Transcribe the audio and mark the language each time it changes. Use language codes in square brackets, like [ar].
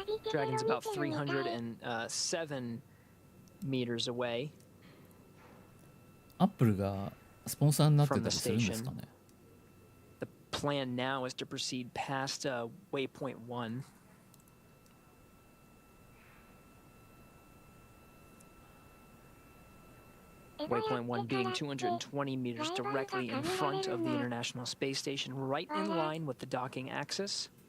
[en] Dragon's about 307 meters away. [ja] アップルがスポンサーになってたりするんですかね。 [en] The plan now is to proceed past waypoint 1. Waypoint 1 being 220 meters directly in front of the International Space Station, right in line with the docking axis.